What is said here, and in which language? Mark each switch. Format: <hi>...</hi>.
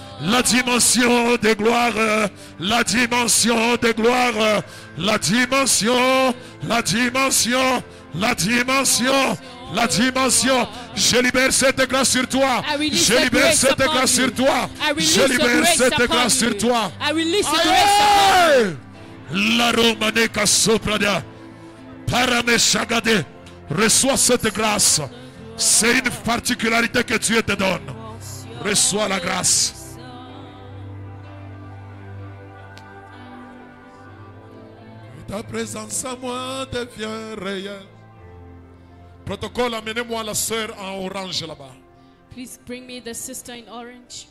<fr>La dimension de gloire, la dimension de gloire, la dimension, la dimension, la dimension, la dimension. Je libère cette grâce sur toi. Je libère cette grâce sur toi. Je libère cette grâce sur toi.</fr> <en>I release the grace upon you. La romaneka soprada. Parameshagade.</en> <fr>Reçois cette grâce. C'est une particularité que Dieu te donne. Reçois la grâce. Ta présence à moi devient réelle. Protocole, amenez-moi la sœur en orange là-bas.</fr> <en>Please bring me the sister in orange.</en>